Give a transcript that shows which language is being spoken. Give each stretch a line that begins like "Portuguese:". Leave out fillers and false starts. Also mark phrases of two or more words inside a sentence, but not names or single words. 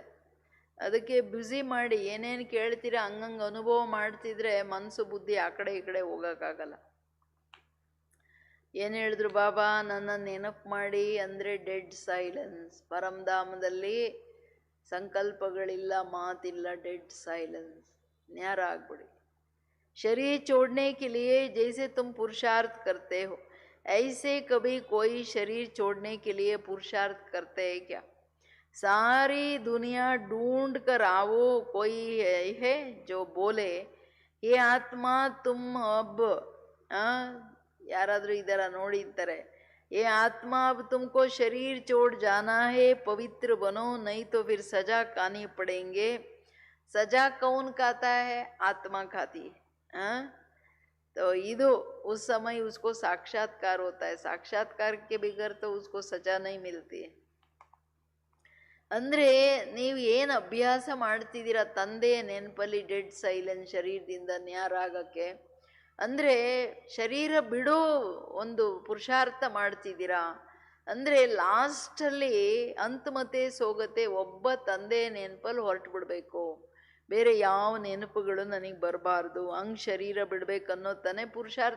Kannada: ಅದಕ್ಕೆ ಬ್ಯುಸಿ ಮಾಡಿ ಏನೇನು ಕೇಳ್ತೀರಾ ಹಂಗಂಗೆ ಅನುಭವ ಮಾಡ್ತಿದ್ರೆ ಮನಸ್ಸು ಬುದ್ಧಿ ಆ ಕಡೆ ಈ ಕಡೆ ಹೋಗೋಕ್ಕಾಗಲ್ಲ. ಏನು ಹೇಳಿದ್ರು ಬಾಬಾ? ನನ್ನ ನೆನಪು ಮಾಡಿ ಅಂದರೆ
English: dead silence.
Kannada: ಪರಮಧಾಮದಲ್ಲಿ ಸಂಕಲ್ಪಗಳಿಲ್ಲ, ಮಾತಿಲ್ಲ,
English: dead silence,
Kannada: ನ್ಯಾರ ಆಗ್ಬಿಡಿ.
Hindi: शरीर छोड़ने के लिए जैसे तुम पुरुषार्थ करते हो, ऐसे कभी कोई शरीर छोड़ने के लिए पुरुषार्थ करते है क्या? सारी दुनिया ढूंढ कर आओ, कोई है जो बोले ये आत्मा तुम अब
Kannada: ಯಾರಾದರೂ ಇದರ ನೋಡಿರ್ತಾರೆ,
Hindi: ये आत्मा अब तुमको शरीर छोड़ जाना है, पवित्र बनो, नहीं तो फिर सजा खानी पड़ेंगे. सजा कौन खाता है? आत्मा खाती है. तो ಇದು उस समय उसको साक्षात्कार होता है. साक्षात्कार के बगैर तो उसको सजा नहीं मिलती है.
Kannada: ಅಂದರೆ ನೀವು ಏನು ಅಭ್ಯಾಸ ಮಾಡ್ತಿದ್ದೀರಾ ತಂದೆಯ ನೆನಪಲ್ಲಿ
English: dead silence,
Kannada: ಶರೀರದಿಂದ ನ್ಯಾರಾಗಕ್ಕೆ, ಅಂದರೆ ಶರೀರ ಬಿಡೋ ಒಂದು ಪುರುಷಾರ್ಥ ಮಾಡ್ತಿದ್ದೀರಾ. ಅಂದರೆ ಲಾಸ್ಟಲ್ಲಿ ಅಂತಮತೆ ಸೋಗತೆ ಒಬ್ಬ ತಂದೆಯ ನೆನಪಲ್ಲಿ ಹೊರಟು ಬಿಡಬೇಕು, ಬೇರೆ ಯಾವ ನೆನಪುಗಳು ನನಗೆ ಬರಬಾರ್ದು, ಹಂಗೆ ಶರೀರ ಬಿಡಬೇಕನ್ನೋ ತಾನೇ ಪುರುಷಾರ್ಥ.